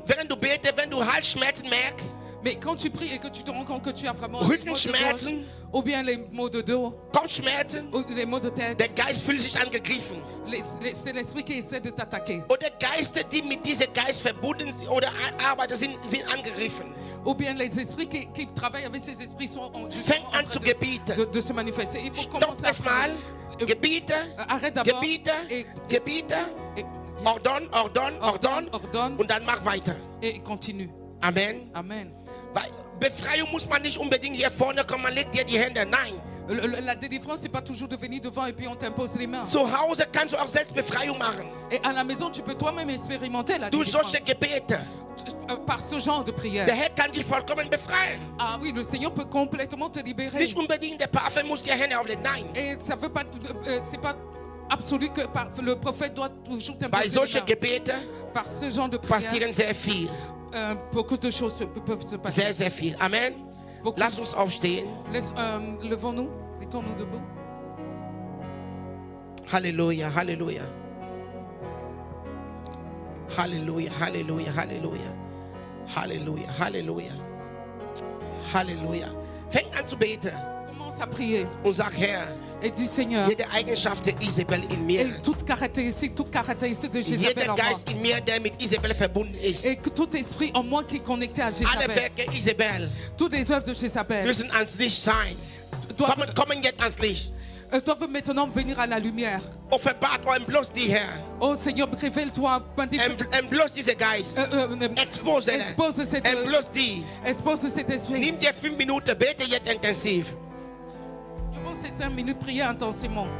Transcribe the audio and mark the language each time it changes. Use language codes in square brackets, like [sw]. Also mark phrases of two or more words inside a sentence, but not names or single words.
[de] Während du betest, wenn du Halsschmerzen merkst, [fr] Mais quand tu pries et que tu te rends compte que tu as vraiment des maux de [de] Rückenschmerzen, [fr] gorge, ou bien les maux de dos, [de] Kopfschmerzen, [fr] ou les maux de tête, [de] der Geist fühlt sich angegriffen. [fr] c'est l'esprit qui essaie de t'attaquer. [de] Oder Geister, die mit diesem Geist verbunden sind oder arbeiten, sind angegriffen. [fr] Ou bien les esprits qui travaillent avec ces esprits sont [de] Fängt [fr] justement en [de] an zu [fr] train [de] gebieten. [fr] de se manifester. Il faut [de] Stopp [fr] commencer à [de] es mal. [fr] prier. [de] Gebiete, [fr] Arrête d'abord. [de] Gebiete, [fr] Et, [de] Gebiete. [fr] et- Ordonne. ordonne [de] Und dann mach weiter. [fr] et continue. [de] Amen. [fr] Amen. [de] Weil Befreiung muss man nicht unbedingt hier vorne kommen, man legt dir die Hände. Nein. [fr] La délivrance, c'est pas toujours de venir devant et puis on t'impose les mains. [de] Zu Hause kannst du auch selbst Befreiung machen. [fr] Et à la maison, tu peux toi-même expérimenter la [de] Durch [fr] délivrance [de] solche Gebete. [fr] par ce genre de prière. [de] Der Herr kann dich vollkommen befreien. [fr] Ah oui, le Seigneur peut complètement te libérer. [de] Nicht unbedingt der Parfum muss dir Hände auflegen. Nein. [fr] Et ça veut pas, c'est pas absolu que le prophète doit toujours [de] Bei [fr] t'imposer les [de] solchen [fr] mains. [de] Gebeten [fr] Par ce genre de prière, [de] passieren sehr viel. [fr] beaucoup de choses peuvent se passer. [de] Sehr, sehr viel. Amen. [fr] Beaucoup. [de] Lass uns aufstehen. [fr] Levons-nous, mettons-nous debout. Halleluja, Halleluja. Halleluja, Halleluja, Halleluja. Halleluja, Halleluja. Halleluja. [de] Fäng an zu beten [fr] Commence à prier [de] und sag, Herr, [fr] et dis Seigneur, [de] jede Eigenschaft der Isabel in mir, [fr] et toute caractéristique de Jézabel [de] jeder [fr] en moi, [de] Geist in mir, der mit Isabel verbunden ist, [fr] et que tout esprit en moi qui est connecté à [de] alle [fr] Jézabel, [de] Werke Isabel [fr] toutes les œuvres de Jézabel [de] müssen ans Licht sein. Kommen jetzt ans Licht. [fr] doivent maintenant venir à la lumière. [de] Offenbart euch bloß die Herr. [fr] Oh Seigneur, révèle-toi, [de] Bloß diese Geist. Expose bloß die. [fr] expose cet esprit. [de] Nimm dir 5 Minuten, bete jetzt intensiv. [fr] Durant ces 5 minutes, priez intensément.